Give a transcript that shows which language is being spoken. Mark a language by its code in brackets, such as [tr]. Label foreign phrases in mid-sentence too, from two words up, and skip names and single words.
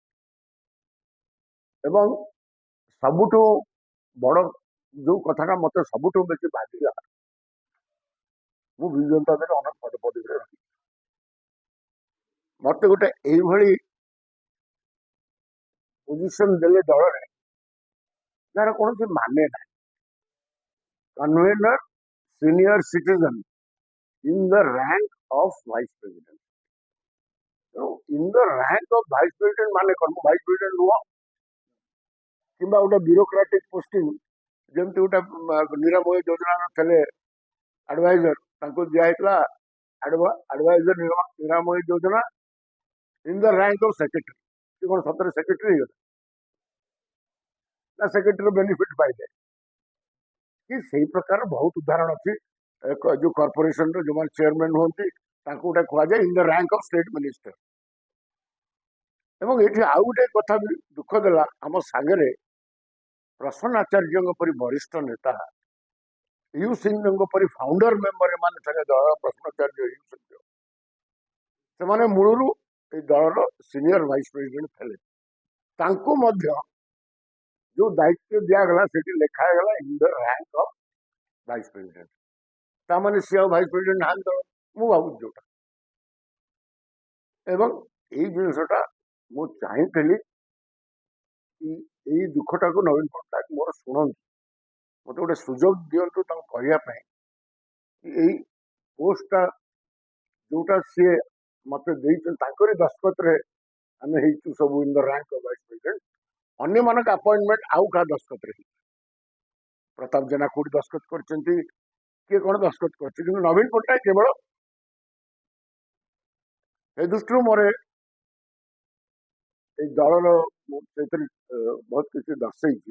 [or] ଏବଂ ସବୁଠୁ ବଡ ଯୋଉ କଥାଟା ମତେ ସବୁଠୁ ବେଶୀ ବାଧିଲା, ମୁଁ ବିଜୁ ଜନତା ଦଳ ଅନେକ ପଦପଦବୀରେ ରହିଛି। ମତେ ଗୋଟେ ଏଇଭଳି ପୋଜିସନ ଦେଲେ ଦଳରେ ଯାହାର କୌଣସି ମାନେ ନାହିଁ। [en] convenor senior citizen in the rank of vice president. ତେଣୁ in the rank of vice president [or] ମାନେ କଣ? ମୁଁ [en] vice president [or] ନୁହଁ କିମ୍ବା ଗୋଟେ [en] bureaucratic posting, [or] ଯେମିତି ଗୋଟେ ନିରାମୟ ଯୋଜନାର ଥିଲେ ଆଡଭାଇଜର, ତାଙ୍କୁ ଦିଆହେଇଥିଲା ଆଡଭାଇଜର ନିରାମୟ ଯୋଜନା [en] in the rank of secretary. [or] ସେ କଣ ସତରେ ସେକ୍ରେଟାରୀ ହେଇଗଲା ନା [en] secretary benefit [or] ପାଇଲେ? କି ସେଇ ପ୍ରକାର ବହୁତ ଉଦାହରଣ ଅଛି। ଯୋଉ କର୍ପୋରେସନର ଯୋଉମାନେ ଚେୟାରମ୍ୟାନ ହୁଅନ୍ତି ତାଙ୍କୁ ଗୋଟେ କୁହାଯାଏ [en] in the rank of state minister. [or] ଏବଂ ଏଠି ଆଉ ଗୋଟେ କଥା ବି ଦୁଃଖ ଦେଲା, ଆମ ସାଙ୍ଗରେ ପ୍ରସନ୍ନ ଆଚାର୍ଯ୍ୟଙ୍କ ପରି ବରିଷ୍ଠ ନେତା, ୟୁ ସିଂହଙ୍କ ପରି [en] founder member, [or] ଏମାନେ ଥିଲେ ଦଳର ପ୍ରସନ୍ନ ଆଚାର୍ଯ୍ୟ, ୟୁ ସିଂହ, ସେମାନେ ମୂଳରୁ ଏଇ ଦଳର [en] senior vice president [or] ଥିଲେ। ତାଙ୍କୁ ମଧ୍ୟ ଯୋଉ ଦାୟିତ୍ୱ ଦିଆଗଲା ସେଠି ଲେଖା ହେଇଗଲା [en] in the rank of vice president. [or] ତାମାନେ ସିଏ ଆଉ [en] vice president [or] ନାହାନ୍ତି ଦଳ, ମୁଁ ଭାବୁଛି ଯୋଉଟା। ଏବଂ ଏଇ ଜିନିଷଟା ମୁଁ ଚାହିଁଥିଲି କି ଏଇ ଦୁଃଖଟାକୁ ନବୀନ ପଟ୍ଟନାୟକ ମୋର ଶୁଣନ୍ତୁ, ମତେ ଗୋଟେ ସୁଯୋଗ ଦିଅନ୍ତୁ ତାଙ୍କୁ କହିବା ପାଇଁ କି ଏଇ ପୋଷ୍ଟଟା ଯୋଉଟା ସିଏ ମତେ ଦେଇଛନ୍ତି ତାଙ୍କରି ଦସ୍ତଖତରେ ଆମେ ହେଇଛୁ ସବୁ [en] in the rank of vice president. [or] ଅନ୍ୟମାନଙ୍କ ଆପଏଣ୍ଟମେଣ୍ଟ ଆଉ କାହା ଦସ୍ତଖତରେ ହେଇଛି। ପ୍ରତାପ ଜେନା କୋଉଠି ଦସ୍ତଖତ କରିଛନ୍ତି, କିଏ କଣ ଦସ୍ତଖତ କରିଛି, କିନ୍ତୁ ନବୀନ ପଟ୍ଟନାୟକ କେବଳ ଏ ଦୃଷ୍ଟିରୁ ମୋର ଏଇ ଦଳର ସେଥିରେ ବହୁତ କିଛି ଦର୍ଶେଇଛି।